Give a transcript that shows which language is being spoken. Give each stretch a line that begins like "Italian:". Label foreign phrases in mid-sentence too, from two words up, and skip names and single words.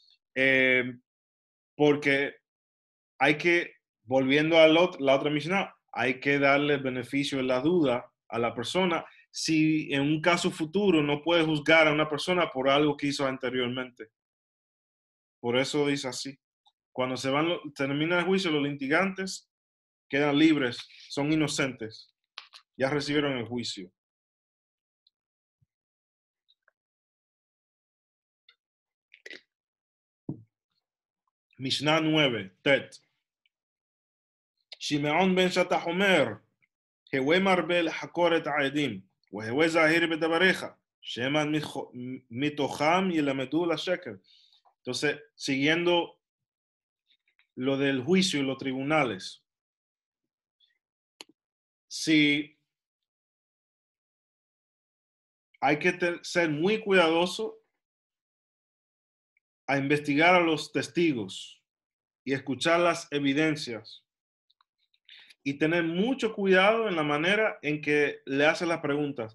Spanish: Porque hay que, volviendo a la otra misión, hay que darle el beneficio de la duda a la persona si en un caso futuro no puede juzgar a una persona por algo que hizo anteriormente. Por eso dice así. Cuando termina el juicio, los litigantes quedan libres, son inocentes. Ya recibieron el juicio. Mishnah 9, Tet.
Hebrew: שמעון בן שטח אומר, הווה מרבה לחקור את העדים, והווה זהיר בדבריך, שמא מתוכם ילמדו לשקר.
Spanish: Entonces, siguiendo lo del juicio y los tribunales, si hay que ser muy cuidadoso a investigar a los testigos y escuchar las evidencias y tener mucho cuidado en la manera en que le hacen las preguntas.